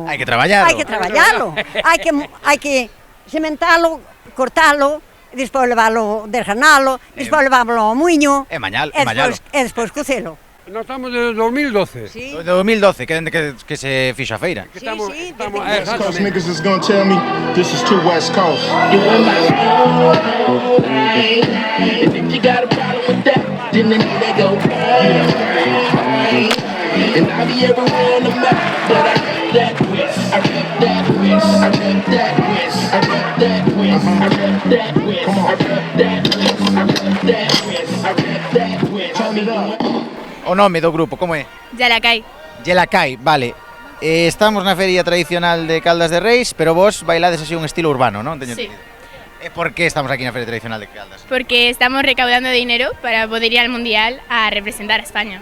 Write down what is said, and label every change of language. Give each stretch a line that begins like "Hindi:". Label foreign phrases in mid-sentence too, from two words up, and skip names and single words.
Galician: Hai que traballalo. Hai que traballalo. hai que sementalo, cortalo, despois levalo, desgranalo, despois levámoslo ao muiño. E mañalo. E despois cocelo. Nós estamos de 2012. Sí. De 2012, que se fixo a feira. Estamos
English: West Coast niggas is gonna tell me this is too West Coast. You in my and if you got a problem with that, then they go bang. And I be everywhere on the map, but I rep that West. I rep that West. I rep that West. I rep that West. I rep that West. I rep that West. I rep that West. I rep that West. Turn it up.
Galician: O nome do grupo, como é? Yelacai. Yelacai, vale. Estamos na feria tradicional de Caldas de Reis, pero vos bailades así un estilo urbano, non? Teño Sí. entendido. E por que estamos aquí na feria tradicional de Caldas?
Spanish: Porque estamos recaudando dinero para poder ir al Mundial a representar a España.